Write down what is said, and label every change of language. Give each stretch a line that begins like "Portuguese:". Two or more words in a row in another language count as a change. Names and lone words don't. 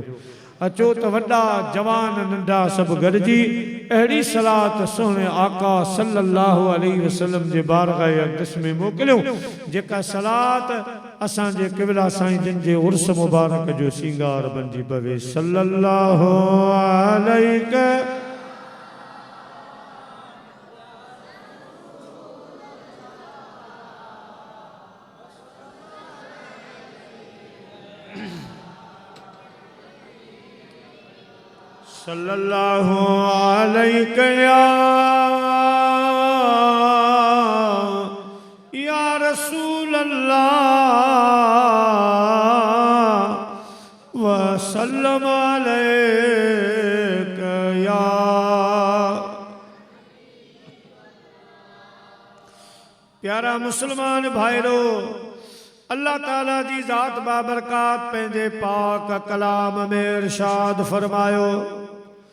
Sindhi: अचो त वॾा जवान नंढा सभु गॾिजी अहिड़ी सलात सुहिणे आका
Arabic: صلى الله عليه وسلم
Sindhi: जे बारगाह अक़दस में मोकिलियूं जेका सलात असांजे क़िबला साईं जिन जे उर्स मुबारक जो सींगार बणिजी पवे।
Arabic: صلى الله عليه صلى الله عليه يا رسول الله وسلم عليك يا
Sindhi: प्यारा मुसलमान भाइरो अल्लाह ताला जी ज़ात बाबरकात पंहिंजे पाक कलाम में इरशाद फरमायो